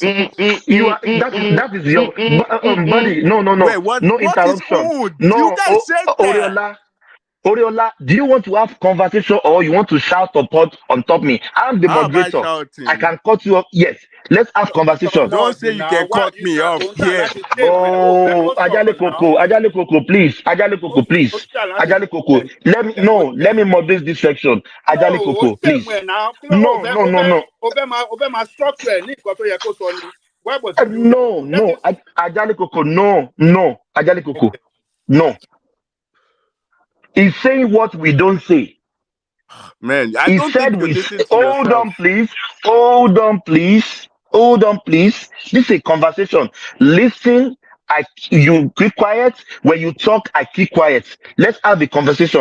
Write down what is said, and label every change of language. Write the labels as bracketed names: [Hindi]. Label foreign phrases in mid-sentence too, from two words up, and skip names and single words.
[English] You are that is your buddy. No, Wait, what no is interruption. old? No, You guys said that. Oriola, do you want to have conversation or you want to shout support on top me? I'm the How am I moderator. shouting? I can cut you off. Yes, let's have conversation. Don't say you can cut me off here. Oh, Ajale Koko, please. Ajale Koko. Let me moderate this section. Ajale Koko, please. No. No, Ajale Koko, no, Ajale Koko, no. He's saying what we don't say. Man, I don't think you listen to hold yourself. Hold on, please. This is a conversation. Listen, you keep quiet. When you talk, I keep quiet. Let's have a conversation.